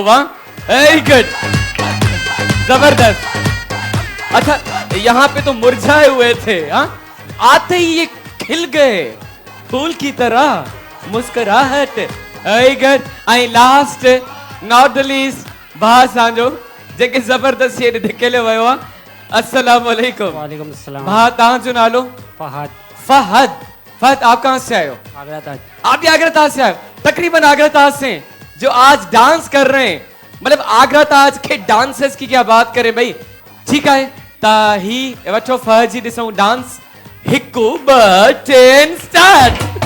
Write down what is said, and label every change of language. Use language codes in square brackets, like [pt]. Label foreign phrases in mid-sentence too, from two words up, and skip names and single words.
[hi] वहां [en] very good [hi] जबरदस्त। अच्छा यहाँ पे तो मुरझाए हुए थे, हाँ आते ही ये खिल गए फूल की तरह मुस्कुराहट। [en] very good. [sd] आई [en] last not the least [sd] भा सांजो जेके जबरदस्त ये धिकेले वयो आहे। [ar] السلام عليكم. وعليكم السلام. [sd] भा तव्हां जो नालो? फहद। [hi] फहद। फहद आप कहाँ से आए हो? आगरा ताज। आप भी आगरा ताज से आए? तकरीबन आगरा ताज से जो आज डांस कर रहे हैं, मतलब आगरा ताज के डांसर्स की क्या बात करें भाई। [sd] ठीक है ताही वठो फहद जी ॾिसूं डांस। हिकु ॿ टे स्टार्ट।